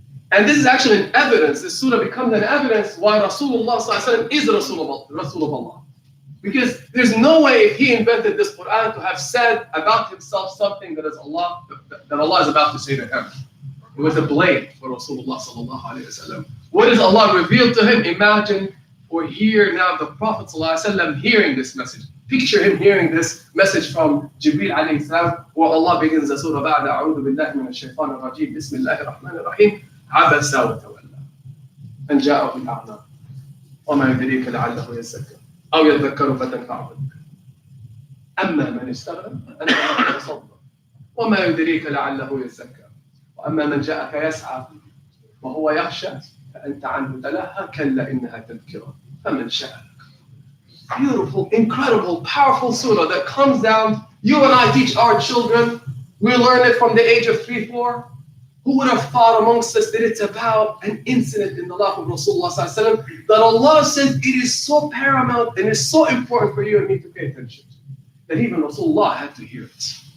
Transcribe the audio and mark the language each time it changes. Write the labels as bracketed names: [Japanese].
[English] And this is actually an evidence, this surah becomes an evidence why Rasulullah sallallahu alaihi wasallam is Rasul of Allah. Because there's no way if he invented this Quran to have said about himself something that Allah is about to say to him. It was a blame for Rasulullah sallallahu alaihi wasallam. What does Allah reveal to him? Imagine or hear now the Prophet sallallahu alaihi wasallam hearing this message. Picture him hearing this message from Jibreel alayhi salam, where Allah begins the surah, [Arabic] بَعْدَ أَعُوذُ بِاللَّهِ مِنَ الشَّيْطَانِ الرَّجِيمِ بِسْمِ اللَّهِ الرَّحْمَنِ الرَّحِيمِ عَبَسَ وَتَوَلَّى أَنْ جَاءَهُ الْأَعْمَى وَمَا يُدْرِيكَ لَعَلَّهُ يَزَّكَّىٰ أَوْ يَذَّكَّرُ فَتَنفَعَهُ الذِّكْرَىٰ أَمَّا مَنِ اسْتَغْنَىٰ فَأَنتَ لَهُ تَصَدَّىٰ وَمَا يُدْرِيكَ لَعَلَّهُ يَزَّكَّىٰ وَأَمَّا مَنْ جَاءَكَ يَسْعَىٰ وَهُوَ يَخْشَىٰ فَأَنتَ عَنْهُ تَلَهَّىٰ كَلَّا إِنَّهَا تَذْكِرَةٌ فَمَنْ شَاءَ. [English] Beautiful, incredible, powerful surah that comes down. You and I teach our children. We learn it from the age of 3-4. Who would have thought amongst us that it's about an incident in the life of Rasulullah sallallahu alaihi wasallam that Allah says it is so paramount and is so important for you and me to pay attention to, that even Rasulullah had to hear it.